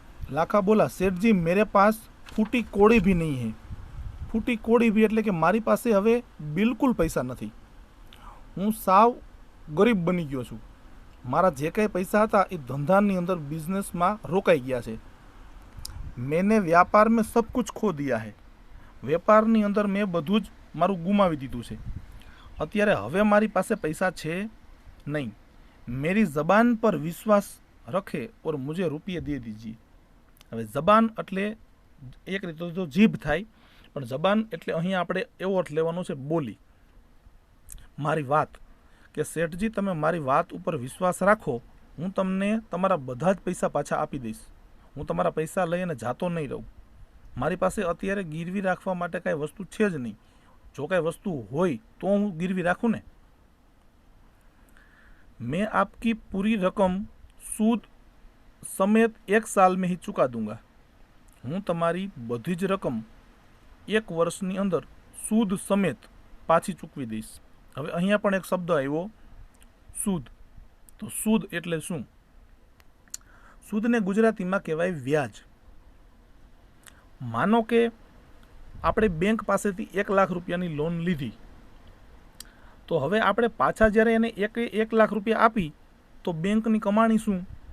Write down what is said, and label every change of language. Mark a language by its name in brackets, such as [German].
[Hindi] લાખા બોલા सेठ जी मेरे पास फूटी कोड़ी भी नहीं है. फूटी कोड़ी भी [Gujarati] એટલે કે મારી પાસે હવે બિલકુલ પૈસા નથી. હું સાવ ગરીબ બની ગયો છું. મારા જે કંઈ પૈસા હતા એ ધંધાની અંદર બિઝનેસમાં રોકાઈ ગયા છે. [Hindi] મેને વ્યાપાર મેં સબ કુછ ખો દિયા હે. [Gujarati] વેપારની અંદર મેં બધું જ મારું ગુમાવી દીધું છે. અત્યારે હવે મારી પાસે પૈસા છે નહીં. [Hindi] મેરી જબાન પર વિશ્વાસ રખે ઓર મુझे રૂપિયા દે દીજીએ. [Gujarati] હવે જબાન એટલે એક રીતે તો જીભ થાય, પણ જબાન એટલે અહીંયા આપણે એવો અર્થ લેવાનો છે બોલી, મારી વાત. કે શેઠજી તમે મારી વાત ઉપર વિશ્વાસ રાખો, હું તમને તમારા બધા જ પૈસા પાછા આપી દઈશ. હું તમારા પૈસા લઈને જાતો નહીં રહું. મારી પાસે અત્યારે ગીરવી રાખવા માટે કાંઈ વસ્તુ છે જ નહીં. જો કાંઈ વસ્તુ હોય તો હું ગીરવી રાખું ને. [Hindi] मैं आपकी पूरी रकम सूद समेत 1 साल में ही चुका दूंगा. [Gujarati] હું તમારી બધી જ રકમ 1 વર્ષની અંદર સૂદ સમેત પાછી ચૂકવી દઈશ. હવે અહીંયા પણ એક શબ્દ આવ્યો સૂદ. તો સૂદ એટલે શું? સૂદને ગુજરાતીમાં કહેવાય વ્યાજ. માનો કે આપણે બેંક પાસેથી 1 લાખ રૂપિયાની લોન લીધી, તો હવે આપણે પાછા જ્યારે એને 1 લાખ રૂપિયા આપી તો બેંકની કમાણી શું?